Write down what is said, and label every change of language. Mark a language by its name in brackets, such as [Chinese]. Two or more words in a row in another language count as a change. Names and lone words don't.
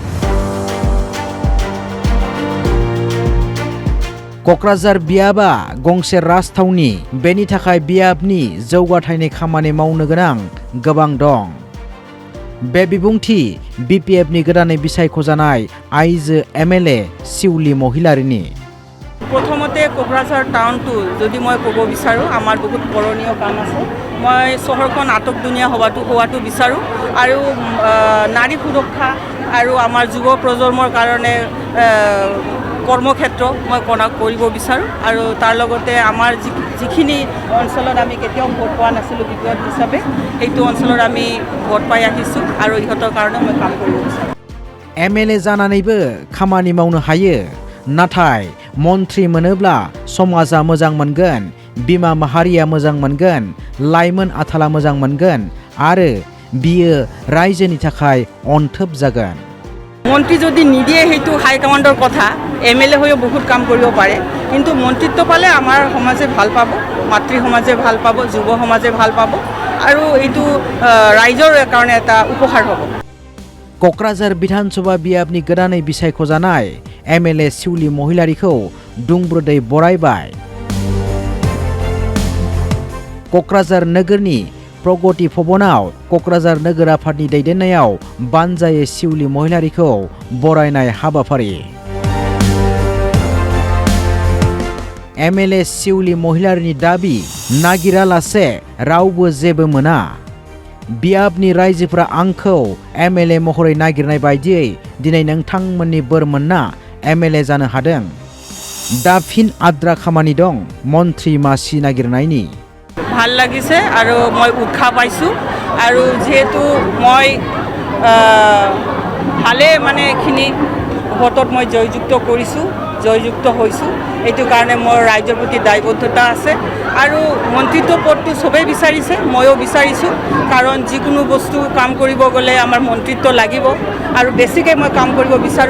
[Bodo] क'क्राझार बियाबा गंसे राजथावनि, बेनि थाखाय बियाबनि जौगाथायनि खामानि मावनो गोनां गोबां दं। बे बिबुंथि बिपिएफनि गोदानै बिसायख'जानाय आइजो एमएलए शिवली महिलारिनि। [Assamese] प्रथमते क'क्राझार टाउनটো যদি মই ক'ব বিচাৰোঁ, আমাৰ বহুত কৰণীয় কাম আছে। মই চহৰখন আটক দুনিয়া হোৱাটো বিচাৰোঁ আৰু নাৰী সুৰক্ষা আৰু আমাৰ যুৱ প্ৰজন্মৰ কাৰণে কৰ্মক্ষেত্ৰ মই কৰিব বিচাৰোঁ আৰু তাৰ লগতে আমাৰ যিখিনি অঞ্চলত আমি কেতিয়াও ভোট পোৱা নাছিলোঁ বিপদ হিচাপে, সেইটো অঞ্চলত আমি ভোট পাই আহিছোঁ আৰু ইহঁতৰ কাৰণে মই কাম কৰিব বিচাৰোঁ। [Bodo] एमएलए जानानैबो खामानि मावनो हायो, नाथाय मन्त्रि मोनोब्ला समाजा मोजां मोनगोन, बिमा माहारिया मोजां मोनगोन, लाइमोन आथाला मोजां मोनगोन आरो बियो रायजोनि थाखाय अनथोब जागोन। [Assamese] মন্ত্ৰী যদি নিদিয়ে সেইটো হাইকমাণ্ডৰ কথা, এমএলএ হৈও বহুত কাম কৰিব পাৰে, কিন্তু মন্ত্ৰিত্ব পালে আমাৰ সমাজে ভাল পাব, মাতৃ সমাজে ভাল পাব, যুৱ সমাজে ভাল পাব আৰু এইটো ৰাইজৰ কাৰণে এটা উপহাৰ হ'ব। [Bodo] क'क्राझार विधानसभा बियाबनि गोदानै बिसायख'जानाय एमएलए शिवली महिलारिखौ दुंब्रुदै बरायबाय। क'क्राझार नोगोरनि प्रगति भवनाव क'क्राझार नोगोर आफादनि दैदेननायाव बानजायै शिवली महिलारिखौ बरायनाय हाबाफारि। एमएलए शिवली महिलारिनि दाबि नागिरालासे रावबो जेबो मोना। बियाबनि रायजोफोरा आंखौ एमएलए महरै नागिरनाय बायदियै दिनै नोंथांमोननि बोर मोनना एमएलए जानो हादों। दा फिन आद्रा खामानि दं मन्त्रि मासि नागिरनायनि। [Assamese] ভাল লাগিছে আৰু মই উৎসাহ পাইছোঁ আৰু যেহেতু মই ভালে মানে এইখিনি ভোটত মই জয়যুক্ত হৈছোঁ, এইটো কাৰণে মোৰ ৰাইজৰ প্ৰতি দায়বদ্ধতা আছে আৰু মন্ত্ৰিত্ব পদটো চবেই বিচাৰিছে, ময়ো বিচাৰিছোঁ, কাৰণ যিকোনো বস্তু কাম কৰিব গ'লে আমাৰ মন্ত্ৰিত্ব লাগিব আৰু বেছিকৈ মই কাম কৰিব বিচাৰোঁ।